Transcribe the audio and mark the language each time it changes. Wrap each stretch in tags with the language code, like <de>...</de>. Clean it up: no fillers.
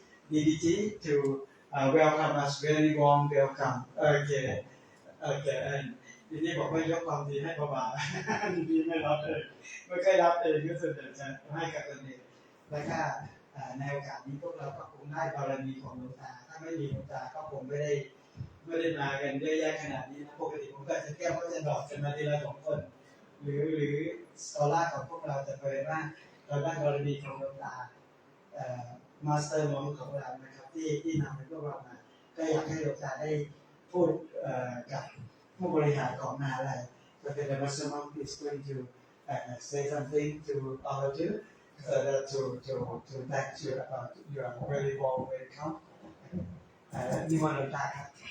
<en>DDG to welcome us very warm welcome okay</en> <th>and ทีนี้บอกว่ายกความดีให้ประบาดีไม่รับเลยไม่เคยรับเองก็ส่วนใหญ่จะให้กับตัวเองแล้วก็ในโอกาสนี้พวกเราก็คงได้บารมีของหลวงตาถ้าไม่มีหลวงตาก็คงไม่ได้มากันเยอะแยะขนาดนี้นะปกติผมก็จะแก้วก็จะดอกกันมาทีละ2 คนหรือสกอล่าของพวกเราจะเผยว่าเราได้บารมีของหลวงตา มาสเตอร์มองของเรานะครับที่นำให้พวกเรามาก็อยากให้หลวงตาได้พูดกับผู้บริหารของมหาลัยก็เป็น</th> <en>The Master Monk is going to say something to all of you, so that to thank you about your very warm welcome.</en> <th>นิมนต์หลวงตาครับ</th>